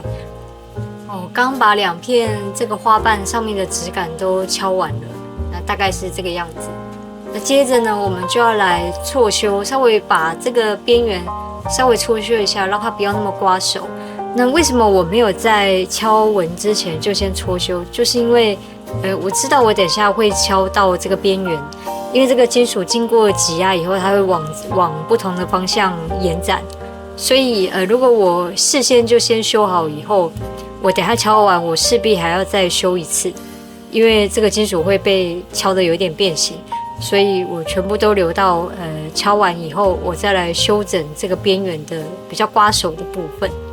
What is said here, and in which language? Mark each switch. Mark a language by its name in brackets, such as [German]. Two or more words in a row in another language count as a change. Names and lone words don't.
[Chinese] 剛把2片這個花瓣上面的質感都敲完了，那大概是這個樣子。那接着呢，我們就要來錯修，稍微把這個邊緣稍微錯修一下，讓它不要那麼刮手。那為什麼我沒有在敲紋之前就先搓修？就是因為，我知道我等一下會敲到這個邊緣，因為這個金屬經過擠壓以後，它會往不同的方向延展，所以如果我事先就先修好以後，我等一下敲完，我勢必還要再修一次，因為這個金屬會被敲得有點變形，所以我全部都留到敲完以後，我再來修整這個邊緣的比較刮手的部分。